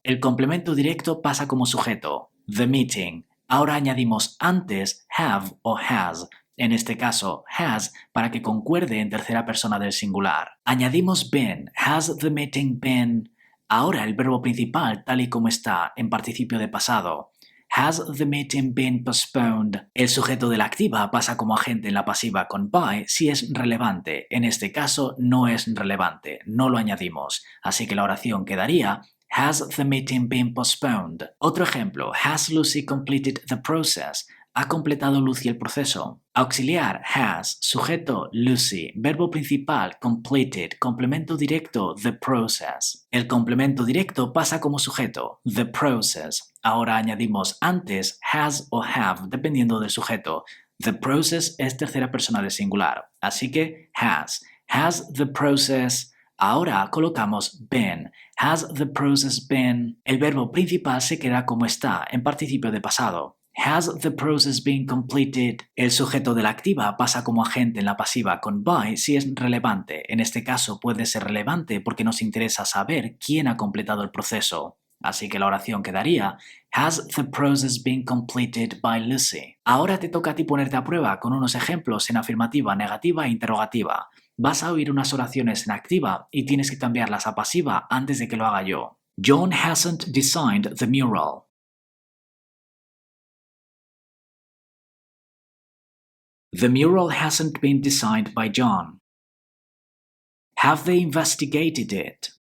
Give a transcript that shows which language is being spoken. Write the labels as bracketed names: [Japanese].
[Spanish] El complemento directo pasa como sujeto, [English] the meeting. [Spanish] Ahora añadimos antes have o has, en este caso has, para que concuerde en tercera persona del singular. Añadimos been, [English] has the meeting been. [Spanish] Ahora el verbo principal tal y como está en participio de pasado. [English] Has the meeting been postponed? [Spanish] El sujeto de la activa pasa como agente en la pasiva con by si es relevante. En este caso no es relevante, no lo añadimos. Así que la oración quedaría [English] Has the meeting been postponed? [Spanish] Otro ejemplo, [English] Has Lucy completed the process? [Spanish] ¿Ha completado Lucy el proceso? Auxiliar, has, sujeto, Lucy, verbo principal, completed, complemento directo, [English] the process. [Spanish] El complemento directo pasa como sujeto, [English] the process. [Spanish] Ahora añadimos antes has o have, dependiendo del sujeto. [English] The process [Spanish] es tercera persona del singular, así que has. [English] Has the process. [Spanish] Ahora colocamos [English] been. Has the process been? [Spanish] El verbo principal se queda como está, en participio de pasado. [English] Has the process been completed? [Spanish] El sujeto de la activa pasa como agente en la pasiva con by si es relevante. En este caso puede ser relevante porque nos interesa saber quién ha completado el proceso. Así que la oración quedaría [English] Has the process been completed by Lucy? [Spanish] Ahora te toca a ti ponerte a prueba con unos ejemplos en afirmativa, negativa e interrogativa. Vas a oír unas oraciones en activa y tienes que cambiarlas a pasiva antes de que lo haga yo. [English] John hasn't designed the mural. The mural hasn't been designed by John. Have they investigated it?